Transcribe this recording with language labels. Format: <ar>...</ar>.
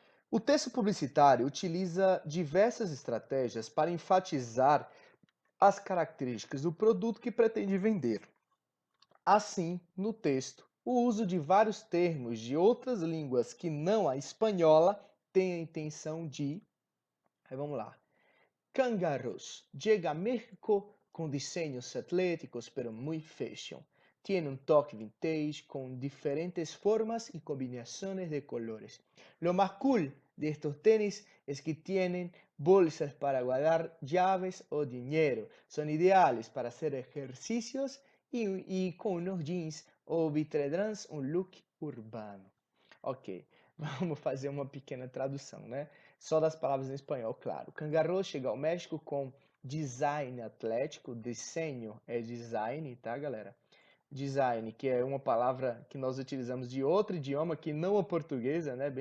<pt>O texto publicitário utiliza diversas estratégias para enfatizar as características do produto que pretende vender. Assim, no texto, o uso de vários termos de outras línguas que não a espanhola tem a intenção de. Aí vamos lá.</pt> <es>Kangaroos llega a México con diseños atléticos pero muy fashion. Tiene un toque vintage con diferentes formas y combinaciones de colores. Lo más cool de estos tenis es que tienen bolsas para guardar llaves o dinero. Son ideales para hacer ejercicios y con unos jeans o vitredrans un look urbano.</es> <pt>Ok, vamos fazer uma pequena tradução, né? Só das palavras em espanhol, claro. Kangaroo chega ao México com design atlético, desenho é design, tá, galera? Design, que é uma palavra que nós utilizamos de outro idioma que não a portuguesa, né?</pt>